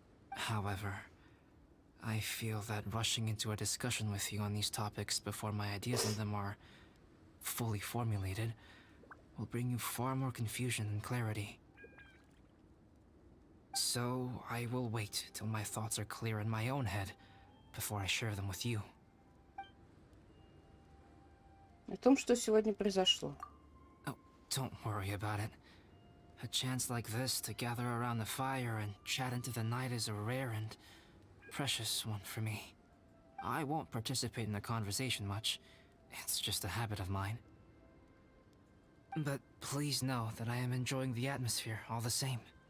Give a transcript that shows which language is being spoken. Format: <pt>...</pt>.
<en>However, I feel that rushing into a discussion with you on these topics before my ideas on them are fully formulated will bring you far more confusion than clarity. So I will wait till my thoughts are clear in my own head before I share them with you.</en> <ru>О том, что сегодня произошло.</ru> <en>Oh, don't worry about it. A chance like this to gather around the fire and chat into the night is a rare and precious one for me. I won't participate in the conversation much. It's just a habit of mine. But please know that I am enjoying the atmosphere all the same.</en>